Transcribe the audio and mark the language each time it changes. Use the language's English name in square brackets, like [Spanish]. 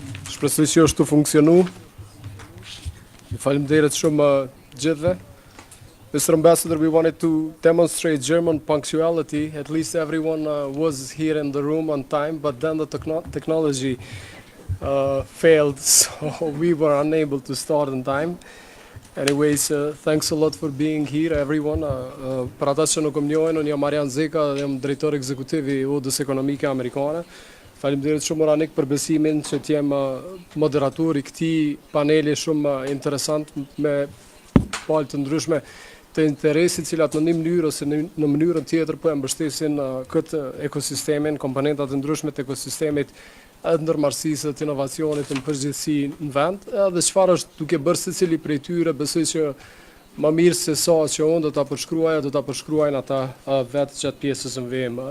[Albanian] Shpresoj që është të funksionu. Ju faleminderit shumë gjithëve. [English] Mr. Ambassador, we wanted to demonstrate German punctuality. At least everyone was here in the room on time, but then the technology failed, so we were unable to start on time. Anyways, thanks a lot for being here, everyone. [Albanian] Për ata që nuk më njohin, unë jam Marian Zeka, jam drejtor ekzekutiv i Udhës Ekonomike Amerikane. Faleminderit shumë Ranik për besimin që t'jem moderator i këtij paneli shumë interesant me palë të ndryshme të interesit, cilat në një mënyrë ose në mënyrën tjetër po e mbështesin këtë ekosistemin, komponentat të ndryshme të ekosistemit, edhe ndërmarrësisë, të inovacionit në përgjithësi në vend, edhe çfarë është duke bërë secili prej tyre, besoj që më mirë se sa që unë do ta përshkruajnë ata vetë gjatë pjesës në VM.